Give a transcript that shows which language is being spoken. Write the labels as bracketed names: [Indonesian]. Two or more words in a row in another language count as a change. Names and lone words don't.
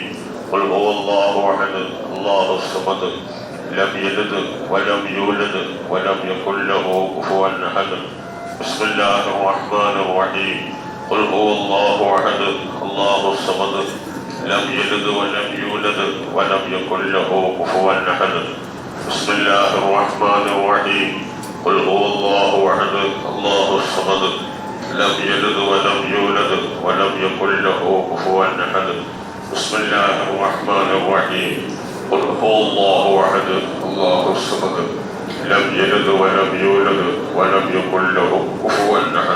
[Arabic] قل هو الله أحد الله صمد لم يلد ولم يولد ولم يكن له كفوا أحد. بسم الله الرحمن الرحيم. قل هو الله أحد الله صمد لم يلد ولم يولد ولم يكن له كفوا أحد. بسم الله الرحمن الرحيم. قل هو الله احد الله الصمد لم يلد ولم يولد ولم يكن له كفوا احد. بسم الله الرحمن الرحيم. قل هو الله احد الله الصمد لم يلد ولم يولد ولم يكن له كفوا احد.